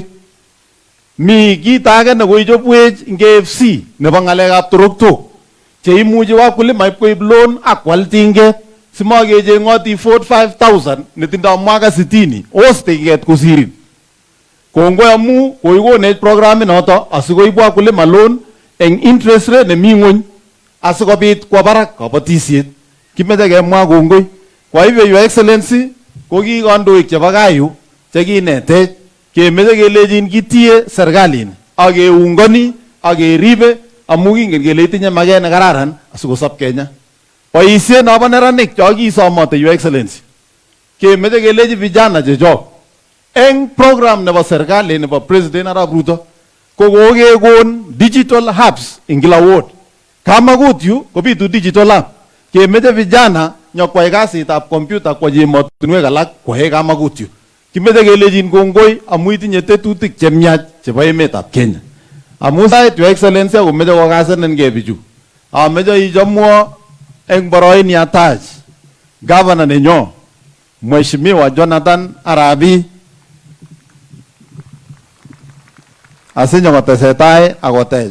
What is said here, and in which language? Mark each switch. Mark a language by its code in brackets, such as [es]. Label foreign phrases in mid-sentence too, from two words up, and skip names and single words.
[kln] Mi kit age ne koichobwech ing KFC nebo ngalekab toroktok cheimuchi wakulima ipkoib loan ak kwal tinget simakecheng'oti 45,000 netindoi mwaka 60 os tinget kosirin. Kongoi amu koikonech programit noto asikoib wakulima loan eng [en] interest rate [kln] nemi ng'ony asikobit kwa barak kabatisiet. Kimeche kemwa kongoi. [sw] Kwa hivyo [en] Your Excellency, [kln] ko ki kandoik chebo kayu chekinetech kemeche kelechin kitie serikalini ak keungani ak keribe amu kingen kele itinye maket ne kararan asikosop Kenya. Boisiet nobo neranik cho kisomote [en] Your Excellency, [kln] kemeche kelechi vijana chechok eng program nebo serikali nebo President Arap Ruto ko kokekon [en] digital hubs [kln] ing kila ward. Kamagut yu kobitu [en] digital hub. [kln] Kemeche vijana nyokwai kasitab computer kwa emotinwek alak kwae kamagut yu. Kimeche kelechin kongoi amu itinye tetutik chemiach chebo emetab Kenya. Amu sait [en] Your Excellency [kln] akomeche kokasenen bichu. Ameche ichomwo eng boroini atach governor nenyo Mheshimiwa Jonathan Arabi asinyo kotesetai akotech.